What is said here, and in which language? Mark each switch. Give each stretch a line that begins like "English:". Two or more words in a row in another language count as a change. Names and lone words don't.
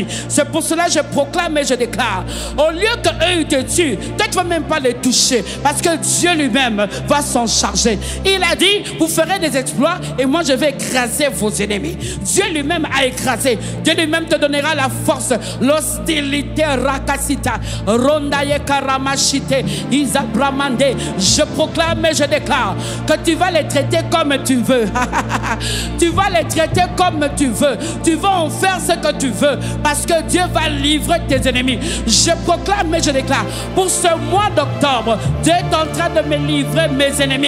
French: C'est pour cela que je proclame et je déclare, au lieu qu'eux ils te tuent, toi tu ne vas même pas les toucher, parce que Dieu lui-même va s'en charger. Il a dit, vous ferez des exploits et moi je vais écraser vos ennemis. Dieu lui-même a écrasé. Dieu lui-même te donnera la force, l'hostilité, rakasita, rondaye karamashite, isa bramandé. Je proclame et je déclare que tu vas les traiter comme tu veux. Tu vas les traiter comme tu veux. Tu vas en faire ce que tu veux, parce que Dieu va livrer tes ennemis. Je proclame et je déclare, pour ce mois d'octobre, Dieu est en train de me livrer mes ennemis.